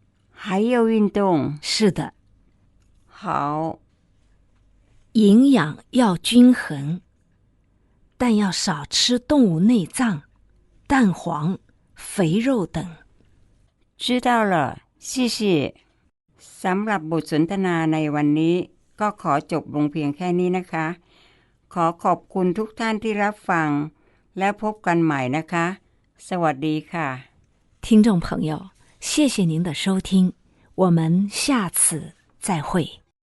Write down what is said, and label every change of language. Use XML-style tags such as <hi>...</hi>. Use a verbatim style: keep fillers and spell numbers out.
<zh>还要运动。是的。好。营养要均衡，但要少吃动物内脏、蛋黄、肥肉等。知道了，谢谢。</zh> <th>สำหรับบทสนทนาในวันนี้ก็ขอจบลงเพียงแค่นี้นะคะขอขอบคุณทุกท่านที่รับฟังและพบกันใหม่นะคะสวัสดีค่ะ</th> <zh>听众朋友，谢谢您的收听，我们下次再会。</zh>